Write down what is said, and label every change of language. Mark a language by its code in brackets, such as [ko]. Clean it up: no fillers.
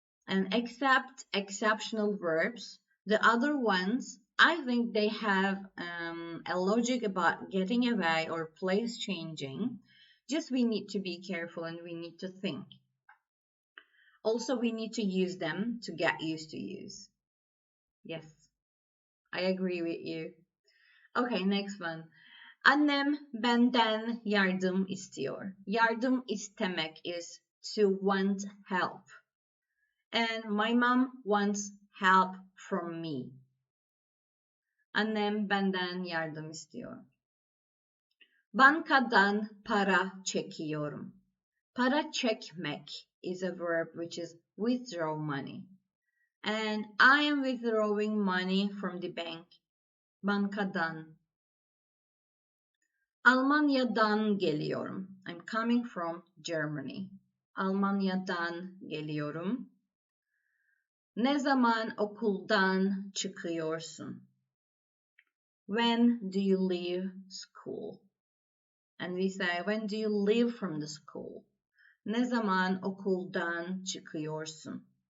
[en] And except exceptional verbs, the other ones, I think they have a logic about getting away or place changing. Just we need to be careful and we need to think. Also, we need to use them to get used to use. Yes, I agree with you. Okay, next one. [tr] Annem benden yardım istiyor. Yardım istemek [en] is to want help. And my mom wants help from me. [tr] Annem benden yardım istiyor. Bankadan para çekiyorum. Para çekmek [en] is a verb which is withdraw money. And I am withdrawing money from the bank. [tr] Bankadan. Almanya'dan geliyorum. [en] I'm coming from Germany. [tr] Almanya'dan geliyorum. Ne zaman okuldan çıkıyorsun? [en] When do you leave school? And we say, when do you leave from the school? [tr] Ne zaman okuldan çıkıyorsun?